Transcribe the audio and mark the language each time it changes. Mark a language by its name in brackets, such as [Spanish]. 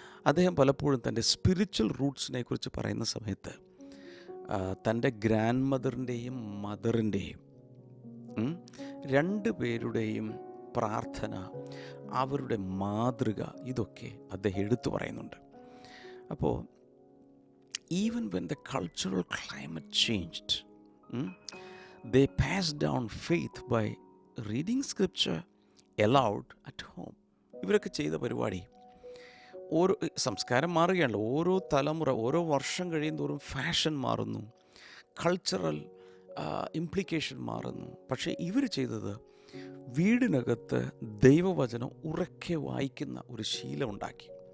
[Malayalam] അദ്ദേഹം പലപ്പോഴും തൻ്റെ സ്പിരിച്വൽ റൂട്ട്സിനെ കുറിച്ച് പറയുന്ന സമയത്ത് തൻ്റെ ഗ്രാൻഡ് മദറിൻ്റെയും മദറിൻ്റെയും രണ്ടു പേരുടെയും പ്രാർത്ഥന, അവരുടെ മാതൃക, ഇതൊക്കെ അദ്ദേഹം എടുത്തു പറയുന്നുണ്ട്. അപ്പോൾ [English] Even when the cultural climate changed, they passed down faith by reading scripture aloud at home. [Malayalam] ഇവരൊക്കെ ചെയ്ത പരിപാടി, ഓരോ സംസ്കാരം മാറുകയാണല്ലോ, ഓരോ തലമുറ, ഓരോ വർഷം കഴിയുന്തോറും ഫാഷൻ മാറുന്നു, കൾച്ചറൽ ഇംപ്ലിക്കേഷൻ മാറുന്നു. പക്ഷേ ഇവർ ചെയ്തത് വീടിനകത്ത് ദൈവവചനം ഉറക്കെ വായിക്കുന്ന ഒരു ശീലമുണ്ടാക്കി.